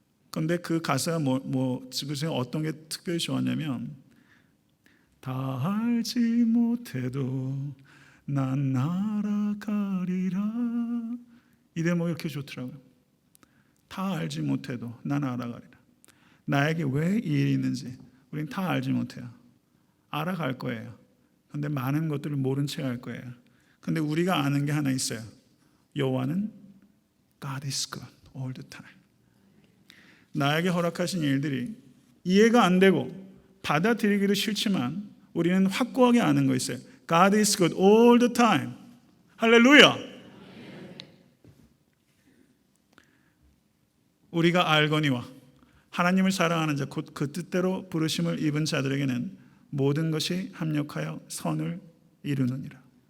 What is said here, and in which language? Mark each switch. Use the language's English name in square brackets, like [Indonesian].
[Korean] 그런데 그 가사가 지금 어떤 게 특별히 좋았냐면 다 알지 못해도 난 날아가리라, 이 대목이 이렇게 좋더라고요. 다 알지 못해도 난 알아가리라. 나에게 왜 이 일이 있는지 우린 다 알지 못해요. 알아갈 거예요. 그런데 많은 것들을 모른 채 할 거예요. 그런데 우리가 아는 게 하나 있어요. [English] 여호와는 God is good all the time. [Korean] 나에게 허락하신 일들이 이해가 안 되고 받아들이기도 싫지만 우리는 확고하게 아는 거 있어요. [English] God is good all the time. 할렐루야. [Korean] 우리가 알거니와 하나님을 사랑하는 자, 곧 그 뜻대로 부르심을 입은 자들에게는 모든 것이 합력하여 선을 이루느니라.